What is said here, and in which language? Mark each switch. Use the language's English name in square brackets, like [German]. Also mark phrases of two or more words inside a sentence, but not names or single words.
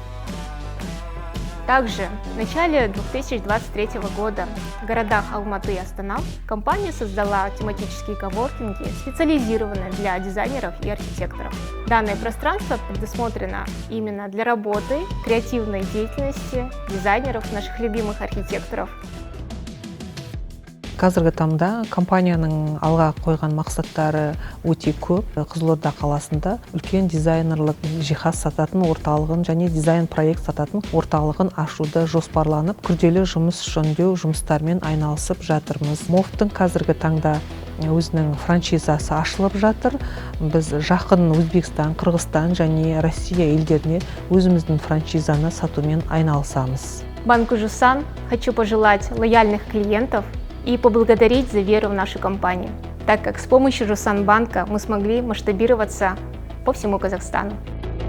[Russian] Также в начале 2023 года в городах Алматы и Астана компания создала тематические коворкинги, специализированные для дизайнеров и архитекторов. Данное пространство предусмотрено именно для работы, креативной деятельности дизайнеров, наших любимых архитекторов. [Kazakh] Қазіргі таңда компанияның алға қойған мақсаттары өте көп. Қызылорда қаласында үлкен дизайнерлік жиһаз сататын орталығын және дизайн проект сататын орталығын ашуды жоспарланып, күрделі жұмыс жөндеу жұмыстармен айналысып жатырмыз. Мофтың қазіргі таңда өзінің франшизасы ашылып жатыр. Біз жақын Өзбекстан, Қырғызстан және Россия елдеріне өзіміздің франшизаны сатумен айналысамыз. [Russian] Банку Жусан хочу пожелать лояльных клиентов и поблагодарить за веру в нашу компанию, так как с помощью Жусан банка мы смогли масштабироваться по всему Казахстану.